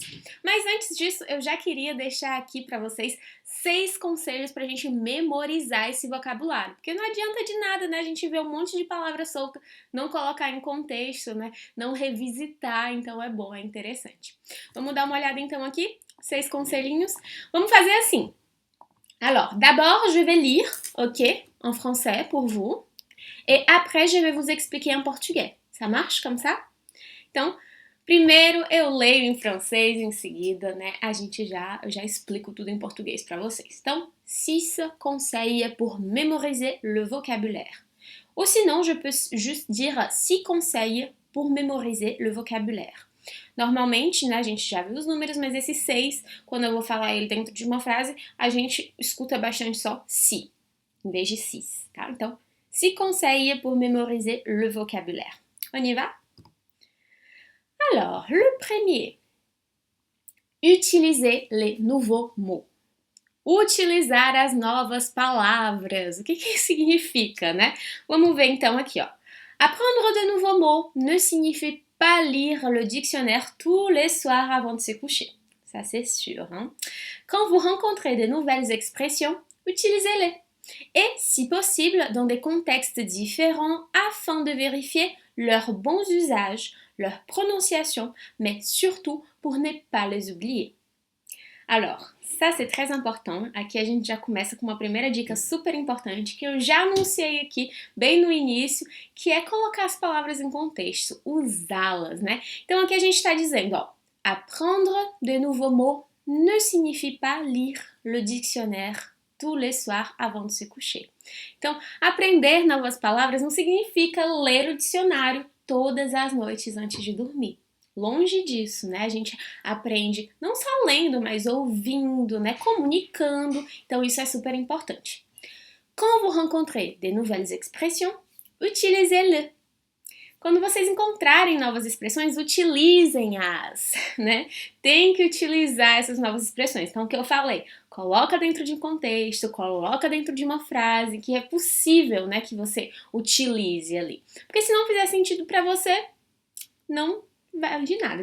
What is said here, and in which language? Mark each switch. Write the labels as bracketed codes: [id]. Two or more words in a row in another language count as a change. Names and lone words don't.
[pt] Mas antes disso, eu já queria deixar aqui para vocês 6 conselhos para a gente memorizar esse vocabulário. Porque não adianta de nada, né? A gente vê um monte de palavra solta, não colocar em contexto, né? Não revisitar, então é bom, é interessante. Vamos dar uma olhada então aqui, 6 conselhinhos. Vamos fazer assim. [fr] Alors, d'abord, je vais lire, ok, en français pour vous. Et après, je vais vous expliquer en portugais. Ça marche comme ça? [pt] Então, primeiro eu leio em francês, em seguida, né, eu já explico tudo em português para vocês. [fr] Então, 6 conseils pour mémoriser le vocabulaire. Ou sinon, je peux juste dire 6 conseils pour mémoriser le vocabulaire. [pt] Normalmente, né, a gente já viu os números, mas esses 6, quando eu vou falar ele dentro de uma frase, a gente escuta bastante só si, em vez de sis, tá? [fr] Então, 6 conseils pour mémoriser le vocabulaire. On y va? Alors, le premier, utiliser les nouveaux mots. [pt] Utilizar as novas palavras. O que isso significa, né? Vamos ver então aqui, ó. [fr] Apprendre de nouveaux mots ne signifie pas lire le dictionnaire tous les soirs avant de se coucher. Ça, c'est sûr. Hein? Quand vous rencontrez de nouvelles expressions, utilisez-les. Et, si possible, dans des contextes différents afin de vérifier leurs bons usages, leur prononciation, mais surtout pour ne pas les oublier. Alors, ça c'est très important. [pt] Aqui a gente já começa com uma primeira dica super importante que eu já anunciei aqui bem no início, que é colocar as palavras em contexto, usá-las, né? Então aqui a gente está dizendo, ó, [fr] apprendre de nouveaux mots ne signifie pas lire le dictionnaire tous les soirs avant de se coucher. [pt] Então, aprender novas palavras não significa ler o dicionário todas as noites antes de dormir. Longe disso, né? A gente aprende não só lendo, mas ouvindo, né? Comunicando. Então, isso é super importante. [fr] Quand vous rencontrez de nouvelles expressions, utilisez-les. [pt] Quando vocês encontrarem novas expressões, utilizem-as, né? Tem que utilizar essas novas expressões. Então, o que eu falei? Coloca dentro de um contexto, coloca dentro de uma frase que é possível, né, que você utilize ali. Porque se não fizer sentido para você, não vale de nada.